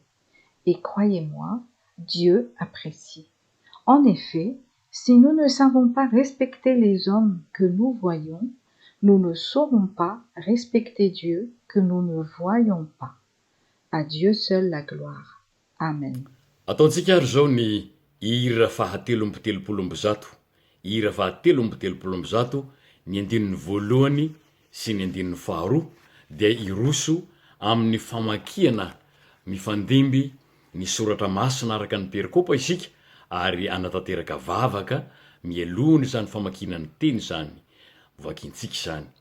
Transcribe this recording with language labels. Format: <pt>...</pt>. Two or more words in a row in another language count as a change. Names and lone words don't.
<fr>Et croyez-moi, Dieu apprécie. En effet, si nous ne savons pas respecter les hommes que nous voyons, nous ne saurons pas respecter Dieu que nous ne voyons pas. À Dieu seul la gloire. Amen.</fr> <mg>Ataontsika ary zao ny hira fahatelo amby telopolo amby zato. Hira fahatelo amby telopolo amby zato, ny andininy voalohany sy ny andininy faharoa dia iroso amin'ny famakiana mifandimby ny soratra masina araka ny perikopa isika ary anatanteraka vavaka mielony zany famakina ny teny zany vakintsika zany.</mg>